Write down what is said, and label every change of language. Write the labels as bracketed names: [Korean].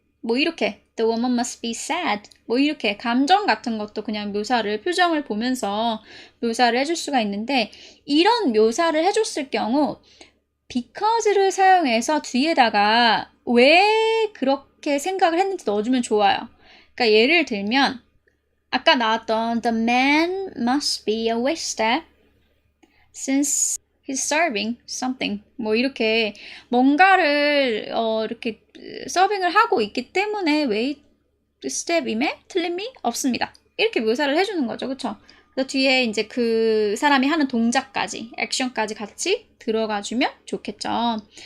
[Korean] 뭐 이렇게 [English] the woman must be sad. [Korean] 뭐 이렇게 감정 같은 것도 그냥 표정을 보면서 묘사를 해줄 수가 있는데 이런 묘사를 해줬을 경우 because를 사용해서 뒤에다가 왜 그렇게 생각을 했는지 넣어주면 좋아요. 그러니까 예를 들면 아까 나왔던 [English] the man must be a wait staff since he's serving something. [Korean] 뭐 이렇게 뭔가를 이렇게 서빙을 하고 있기 때문에 wait step임에 틀림이 없습니다. 이렇게 묘사를 해주는 거죠. 그쵸? 그래서 뒤에 이제 그 사람이 하는 동작까지, 액션까지 같이 들어가주면 좋겠죠.